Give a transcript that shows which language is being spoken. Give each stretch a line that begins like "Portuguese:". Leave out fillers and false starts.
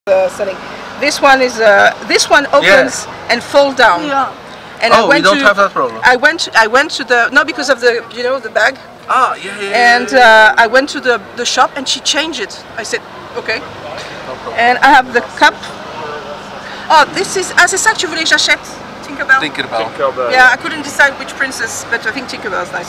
English: Selling. This one is this one opens and fall down. Yeah. And oh, we don't have that problem. I went to the because of the the bag. Ah, yeah. And I went to the shop and she changed it. I said okay. No problem. And I have the cup. Oh, this is
French: c'est ça que tu voulais que j'achète.
English: Tinkerbell. Tinkerbell. Yeah, I couldn't decide which princess, but I think Tinkerbell is nice.